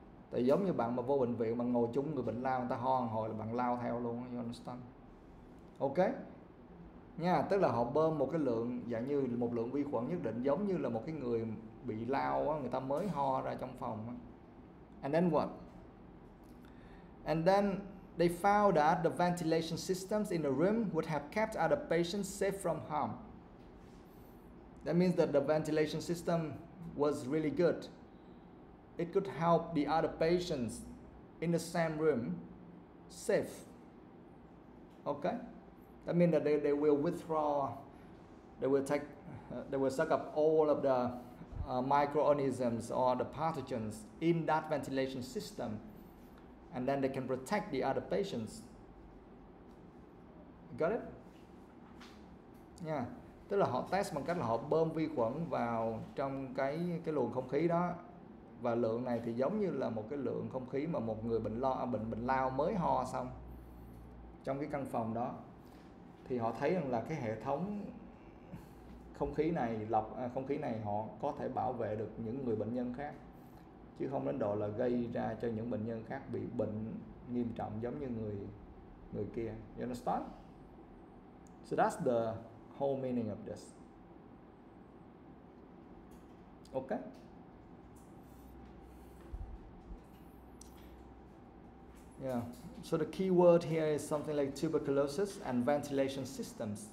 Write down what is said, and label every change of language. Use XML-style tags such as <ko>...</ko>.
<vi>Tại giống như bạn mà vô bệnh viện bạn ngồi chung người bệnh lao, người ta ho một hồi là bạn lao theo luôn.</vi> <en>You understand?</en> <vi>Ok nha, tức là họ bơm một cái lượng dạng như một lượng vi khuẩn nhất định, giống như là một cái người bị lao á, người ta mới ho ra trong phòng á.</vi> <en>And then what? And then they found that the ventilation systems in the room would have kept other patients safe from harm. That means that the ventilation system was really good. It could help the other patients in the same room safe. Okay? That means that they will withdraw, they will suck up all of the microorganisms or the pathogens in that ventilation system, and then they can protect the other patients. Got it? Yeah.</en> <vi>Tức là họ test bằng cách là họ bơm vi khuẩn vào trong cái luồng không khí đó, và lượng này thì giống như là một cái lượng không khí mà một người bệnh lao mới ho xong trong cái căn phòng đó, thì họ thấy rằng là cái hệ thống không khí này không khí này họ có thể bảo vệ được những người bệnh nhân khác, chứ không đến độ là gây ra cho những bệnh nhân khác bị bệnh nghiêm trọng giống như người kia.</vi> <en>You understand? So that's the whole meaning of this. Okay? Yeah. So the key word here is something like tuberculosis and ventilation systems.</en>